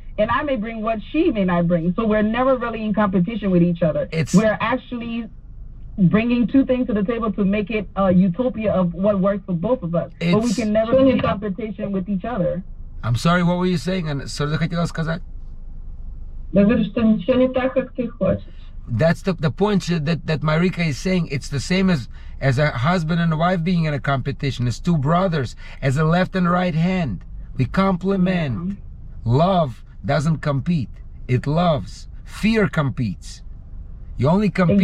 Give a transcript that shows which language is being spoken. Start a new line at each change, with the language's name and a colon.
English: And I may bring what she may not bring. So we're never really in competition with each other. We're actually bringing two things to the table to make it a utopia of what works for both of us. But we can never be in competition with each other. I'm sorry, what were you saying?
Russian: Что ты хотела сказать? Я говорю, что ничего не так, как ты хочешь.
English: That's the point that Marika is saying. It's the same as a husband and a wife being in a competition, as two brothers, as a left and right hand. We complement. Yeah. Love doesn't compete. It loves. Fear competes. You only compete.